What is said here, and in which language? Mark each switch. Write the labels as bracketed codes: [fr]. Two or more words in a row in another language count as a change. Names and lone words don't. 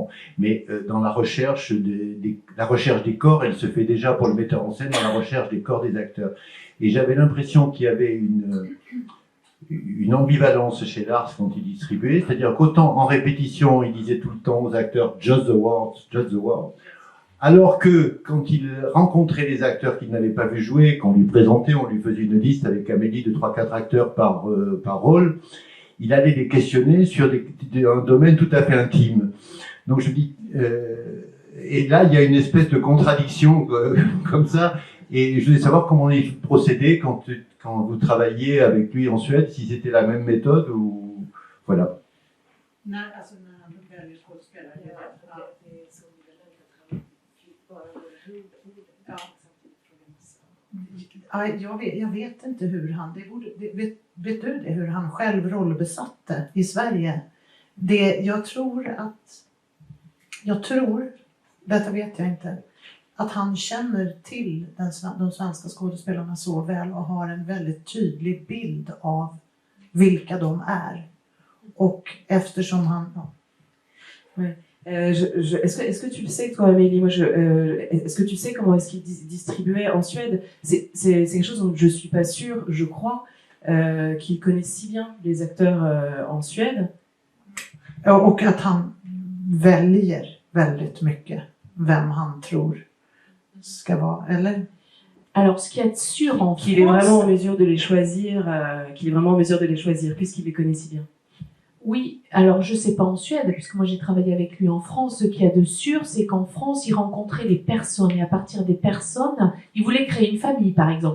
[fr] Mais dans la recherche des corps, elle se fait déjà pour le metteur en scène dans la recherche des corps des acteurs. Et j'avais l'impression qu'il y avait une ambivalence chez Lars quand il distribuait, c'est-à-dire qu'autant en répétition, il disait tout le temps aux acteurs « [en] just the words », [fr] alors que quand il rencontrait les acteurs qu'il n'avait pas vu jouer, qu'on lui présentait, on lui faisait une liste avec Amélie de 3-4 acteurs par rôle, il allait les questionner sur un domaine tout à fait intime. Donc je dis, et là il y a une espèce de contradiction comme ça, et je voulais savoir comment il procédait quand vous travailliez avec lui en Suède, si c'était la même méthode ou voilà. [sv] Jag vet inte hur han, vet du det, hur han själv rollbesatte i Sverige? Jag tror, detta vet jag inte, att han känner till de svenska skådespelarna så väl och har en väldigt tydlig bild av vilka de är. Och eftersom han... Ja. [fr] Ouais. Est-ce que tu le sais, toi, Amélie? Moi, est-ce que tu sais comment est-ce qu'il distribuait en Suède? C'est quelque chose dont je suis pas sûre, je crois, qu'il connaît si bien les acteurs en Suède. [sv] Och att han väljer väldigt mycket vem han tror ska vara, eller? [fr] Alors, ce qui est sûr en qu'il est vraiment en mesure de les choisir, puisqu'il les connaît si bien. Oui, alors je sais pas en Suède, puisque moi j'ai travaillé avec lui en France. Ce qu'il y a de sûr, c'est qu'en France, il rencontrait des personnes, et à partir des personnes, il voulait créer une famille, par exemple.